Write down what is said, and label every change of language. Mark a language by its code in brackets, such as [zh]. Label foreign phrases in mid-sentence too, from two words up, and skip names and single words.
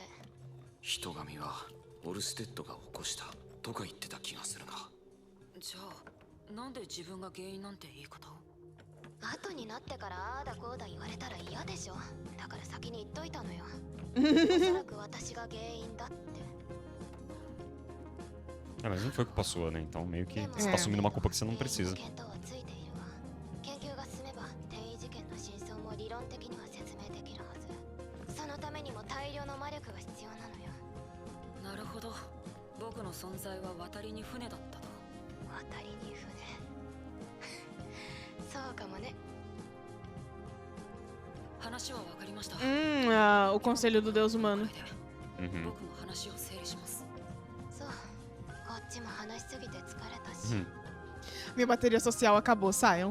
[ja] 人神はオルステッドが起こしたとか言ってた気がするな。じゃあなんで自分が原因なんて言い方を。後になってからああだこうだ言われたら嫌でしょ。だから先に言っといたのよ。おそらく私が原因だって。 [pt] É, mas não foi culpa sua, né? Então meio que você tá assumindo uma culpa que você não precisa. [ja] 研究が進めば転移事件の真相も理論的には説明できるはず。そのためにも大量の魔力が必要なのよ。なるほど。僕の存在は渡りに船だったと。渡りに船。そうかもね。話はわかりました。 [pt] O conselho do Deus humano. [ja] 僕も話を整理します。そう。こっちも話しすぎて疲れたし。 [pt] Minha bateria social acabou, saiam.